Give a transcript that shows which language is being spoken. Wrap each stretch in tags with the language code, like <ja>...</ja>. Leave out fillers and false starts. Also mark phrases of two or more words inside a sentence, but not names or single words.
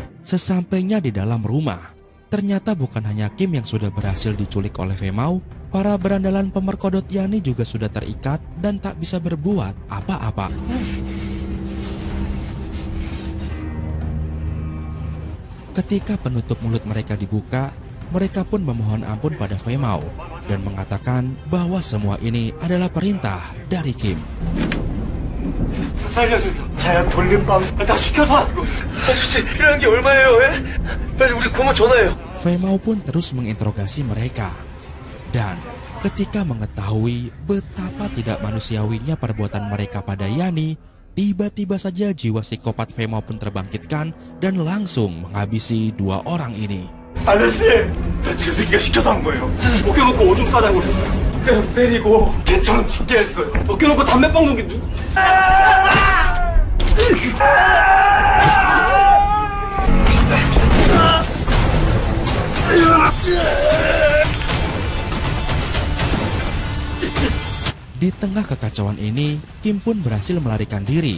<id>Sesampainya di dalam rumah, ternyata bukan hanya Kim yang sudah berhasil diculik oleh Femao, para berandalan pemerkodot Yani juga sudah terikat dan tak bisa berbuat apa-apa. Ketika penutup mulut mereka dibuka, mereka pun memohon ampun pada Femao dan mengatakan bahwa semua ini adalah perintah dari Kim.</id> <ko>자야 돌림방 다 시켜서 아저씨 필요한 게 얼마예요? 빨리 우리 고모 전화해요.</ko> <id>Femao pun terus menginterogasi mereka. Dan ketika mengetahui betapa tidak manusiawinya perbuatan mereka pada Yani, tiba-tiba saja jiwa psikopat Femao pun terbangkitkan dan langsung menghabisi dua orang ini.</id> <ko>아저씨, 나 저 새끼가 시켜서 한 거예요. 벗겨놓고 오줌 싸다고 그랬어요. 때리고 개처럼 죽게 했어요. 벗겨놓고 담배빵 놓은 게 누구?</ko> <id>Di tengah kekacauan ini, Kim pun berhasil melarikan diri.</id>